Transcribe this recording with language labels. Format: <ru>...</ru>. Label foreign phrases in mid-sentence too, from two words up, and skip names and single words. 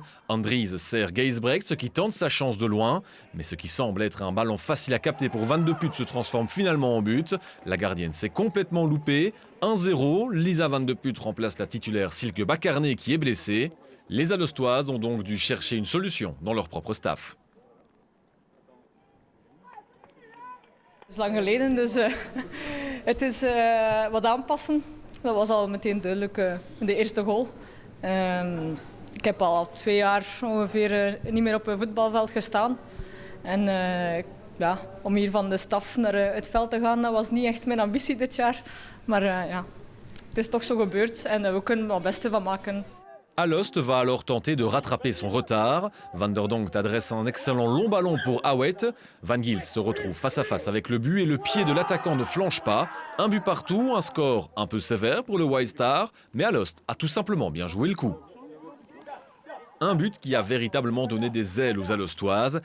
<fr>Andries sert Geisbrecht, qui tente sa chance de loin. Mais ce qui semble être un ballon facile à capter pour Van de Put se transforme finalement en but. La gardienne s'est complètement loupée. 1-0, Lisa Van de Put remplace la titulaire Silke Bakarné qui est blessée. Les Alostoises ont donc dû chercher une solution dans leur propre staff.</fr> <nl>Het is lang geleden, dus het is wat aanpassen. Dat was al meteen duidelijk in de eerste goal. Ik heb al 2 jaar ongeveer niet meer op een voetbalveld gestaan. En ja, om hier van de staf naar het veld te gaan, dat was niet echt mijn ambitie dit jaar. Maar ja, het is toch zo gebeurd en we kunnen er het beste van maken.</nl> <fr>Alost va alors tenter de rattraper son retard. Van der Donk adresse un excellent long ballon pour Awet. Van Gils se retrouve face à face avec le but et le pied de l'attaquant ne flanche pas. Un but partout, un score un peu sévère pour le White Star, mais Alost a tout simplement bien joué le coup. Un but qui a véritablement donné des ailes aux Alostoises.</fr>